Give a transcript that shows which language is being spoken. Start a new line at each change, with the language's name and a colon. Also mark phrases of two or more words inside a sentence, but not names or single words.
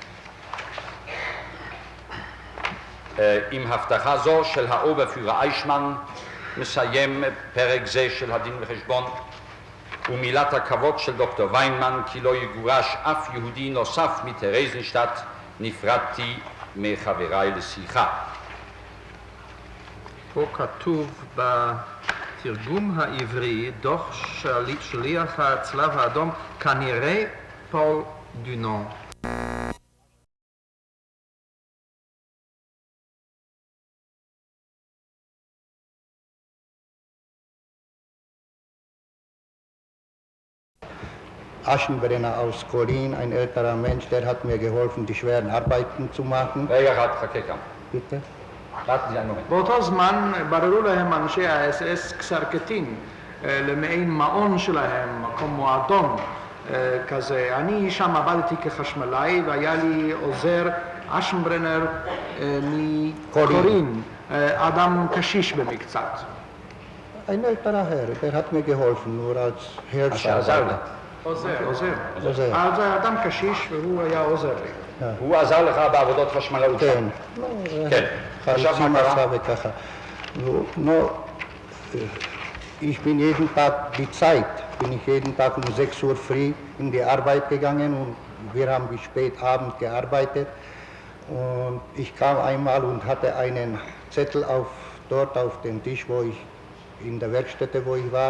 Hebrew: עם הבטחה זו של האוברפיורר איישמן מסיים פרק זה של הדין וחשבון ומילת הכבוד של דוקטור ויינמן כי לא יגורש אף יהודי נוסף מטרייזנשטט נפרדתי מחבריי לשיחה. פה כתוב בתרגום העברי דוח שליח הצלב האדום כנראה פול דונון.
German: Aschenbrenner aus Kolin, ein älterer Mensch, der hat mir geholfen, die schweren Arbeiten zu machen.
Hebrew: רגע אחד, חכה כאן.
German: Bitte?
Hebrew: רק לי מומנט. באותו זמן בררו להם אנשי ה-SS קסרקטין למעין מעון שלהם, מקום מועדון כזה. אני שם עבדתי כחשמלאי והיה לי עוזר אשנברנר מקורין, אדם קשיש במקצת.
German: Ein älterer Herr, der hat mir geholfen, nur als Hilfsarbeiter.
Hebrew: עוזר. אז אדם קשיש והוא היה עוזר לי. הוא עזר לך בעבודות חשמלאות. כן. כן. עכשיו מה קרה? וככה.
German: Ich bin jeden Tag, die Zeit, bin ich jeden Tag um 6 Uhr früh in die Arbeit gegangen und wir haben bis spät Abend gearbeitet. Und ich kam einmal und hatte einen Zettel dort auf dem Tisch, wo ich in der Werkstätte, wo ich war.